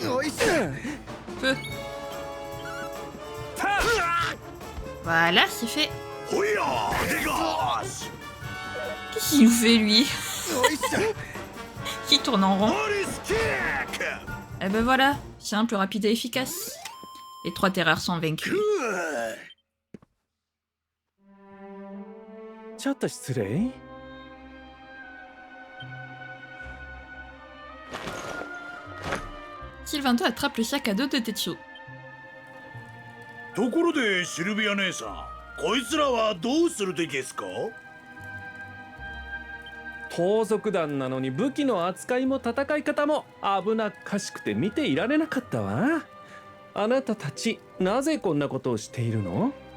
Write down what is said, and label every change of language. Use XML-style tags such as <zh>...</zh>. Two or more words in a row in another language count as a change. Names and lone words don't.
<fr>Feu. Voilà, c'est fait. Qu'est-ce qu'il nous fait, lui? Qui tourne en rond. Eh ben voilà, simple, rapide et efficace. Les trois terreurs sont vaincus.</fr> <ja>ちょっと失礼。</ja> <fr>Sylvanto attrape le sac à dos de Tetsuo.</fr> <ja>ところでシルビア姉さん、こいつらはどうするでですか？盗賊団なのに武器の扱いも戦い方も危なっかしくて見ていられなかったわ。あなたたちなぜこんなことをしているの？</ja>